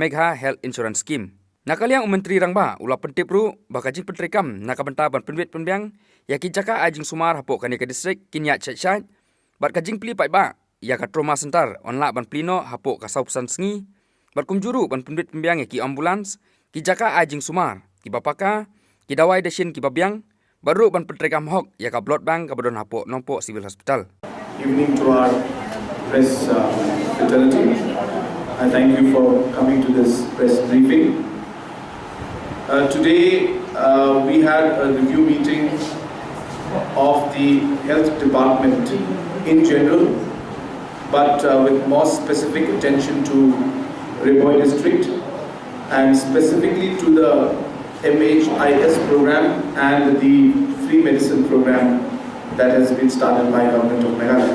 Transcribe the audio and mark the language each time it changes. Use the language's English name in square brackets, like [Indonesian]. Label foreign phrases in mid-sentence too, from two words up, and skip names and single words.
[Khasi] Megha health insurance scheme nakaliang menteri rangba ula pentip ru baka jing pentrekam nakabenta ban penbit pynbiang ya ki jaka ajing sumar Hapoh kane ka district kinya chait bat ka jing pli pajba ya ka [English] trauma center [Khasi] onla ban plino Hapoh ka saupusan sngi bat kumjuru ban penbit pynbiang ya ki ambulans ki jaka ajing sumar ki bapaka ki dawai dashin ki babiang baru ban pentrekam hok ya ka [English] blood bank [Khasi] ka badon Hapoh nompo [English] civil hospital. Evening to our press fraternity. I thank you for coming to this press briefing. Today we had a review meeting of the health department in general, but with more specific attention to Hapoh district and specifically to the MHIS program and the free medicine program that has been started by Government of Meghalaya.